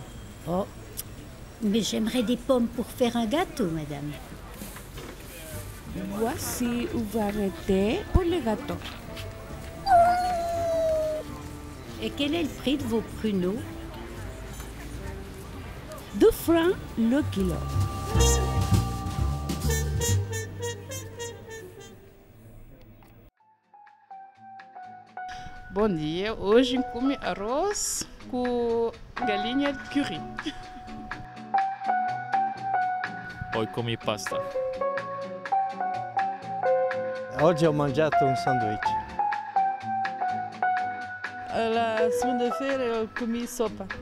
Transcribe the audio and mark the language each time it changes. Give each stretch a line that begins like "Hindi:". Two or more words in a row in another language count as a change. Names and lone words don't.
French: Oh, mais j'aimerais des pommes pour faire un gâteau, madame. Voici où vous arrêtez pour le gâteau. Et quel est le prix de vos pruneaux? 2 francs le kilo.
Portuguese: Bom dia, hoje comi arroz com galinha de curry.
Italian: Poi comi pasta. Oggi ho mangiato un sandwich.
Portuguese: La segunda-feira eu comi sopa.